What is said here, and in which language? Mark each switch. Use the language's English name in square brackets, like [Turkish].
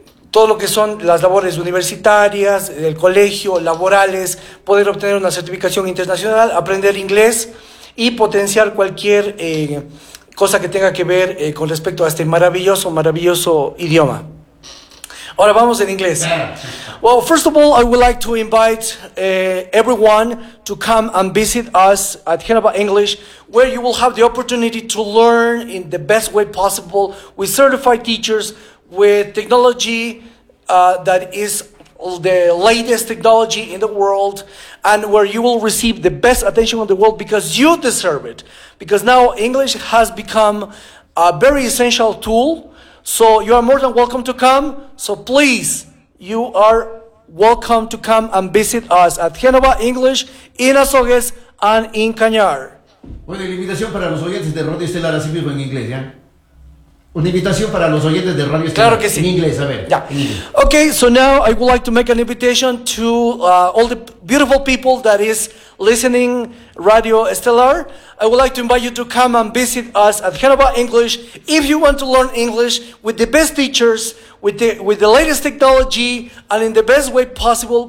[Spanish] todo lo que son las labores universitarias, del colegio, laborales, poder obtener una certificación internacional, aprender inglés y potenciar cualquier cosa que tenga que ver con respecto a este maravilloso, maravilloso idioma. Ahora vamos en inglés. [English] Well, first of all, I would like to invite everyone to come and visit us at Génova English, where you will have the opportunity to learn in the best way possible with certified teachers, with technology that is the latest technology in the world, and where you will receive the best attention in the world because you deserve it. Because now English has become a very essential tool. So you are more than welcome to come. So please, you are welcome to come and visit us at Génova English in Azogues and in Cañar. [Spanish] Bueno, la invitación para los oyentes de Radio Estelar, así mismo en inglés, ¿ya? Una invitación para los oyentes de Radio Estelar. Claro que sí. En inglés, a ver. [English] Yeah. Okay, so now I would like to make an invitation to all the beautiful people that is listening Radio Estelar. I would like to invite you to come and visit us at Génova English if you want to learn English with the best teachers, with the latest technology, and in the best way possible.